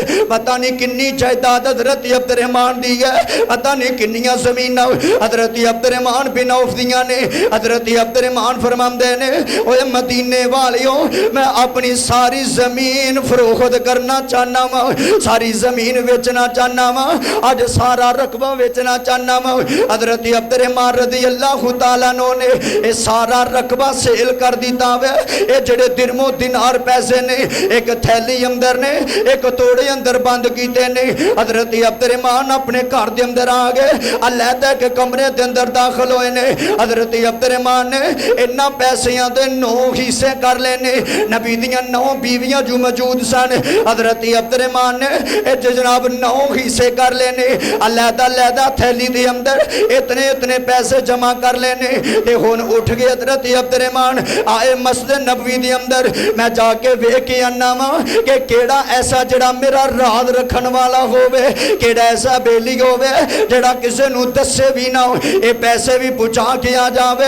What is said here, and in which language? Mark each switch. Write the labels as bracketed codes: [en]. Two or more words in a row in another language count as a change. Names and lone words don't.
[pa] پتہ نہیں کنی جائیداد حضرت عبدالرحمن دی ہے، پتہ نہیں کنیاں زمیناں حضرت عبدالرحمن بن عوف دیاں نے. حضرت عبدالرحمن فرماندے نے اوئے مدینے والیو میں اپنی ساری زمین فروخت کرنا چاہنا واں، ساری زمین ویچنا چاہنا واں، اج سارا رقبہ ویچنا چاہنا واں. حضرت عبدالرحمن [ar] رضي الله تعالى عنه [pa] نے یہ سارا رقبہ سیل کر دتا وے. یہ جیڑے درہم و دینار پیسے نے اک تھیلی اندر نے اک توڑے اندر بند کیتے نے. [ur] حضرت عبدالرحمن اپنے گھر کے اندر آ گئے، علیحدہ کے کمرے کے اندر داخل ہوئے نے. [pa] حضرت عبدالرحمن نے انہاں پیسیاں دے 9 حصے کر لینے. نبی دیاں 9 بیویاں جو موجود سن، حضرت عبدالرحمن نے جناب 9 حصے کر لینے. علیحدہ علیحدہ تھیلی کے اندر اتنے اتنے پیسے جمع کر لینے. تے ہن اٹھ گئے حضرت عبدالرحمن آئے مسجد نبوی دے اندر. میں جا کے ویکھ کے آنا واں کہ کیڑا ایسا جیڑا میرا راز رکھن والا ہووے، کیڑا ایسا بیلی ہووے جیڑا کسی نوں دسے وی نا، یہ پیسے وی پہنچا کے آ جاوے.